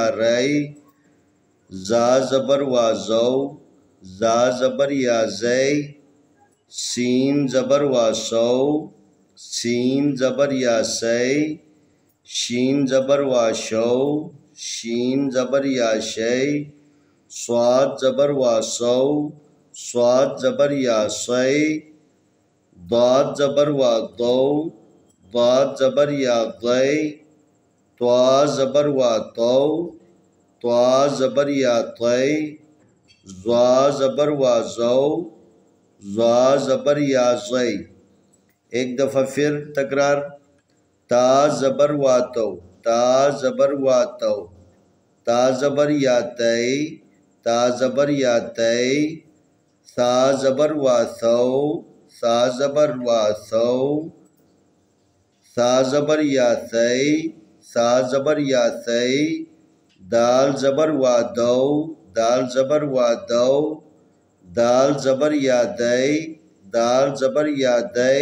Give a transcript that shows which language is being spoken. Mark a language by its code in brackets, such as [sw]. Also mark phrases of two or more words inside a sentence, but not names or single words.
[ur] ری، زا زبر وا زو، زا زبر یا زی، سین زبر وا سو، سین زبر یا سی، شین زبر وا شو، شین زبر یا شی، صاد زبر وا سو، صاد زبر یا سی، ضاد زبر وا دو، ضاد زبر یا ضی، طا زبر وا تو، طا زبر یا طی، ضا زبر وا زو، ضا زبر یا زی. ایک دفعہ پھر تکرار. تا زبر وا تو، تا زبر وا تو، تا زبر یا تی، تا زبر یا تی، ثا زبر وا ثو، ثا زبر وا ثو، ثا زبر یا ثی، ثا زبر یا ثی، دال زبر وا دو، دال زبر وا دو، دال زبر یا دی، دال زبر یا دی،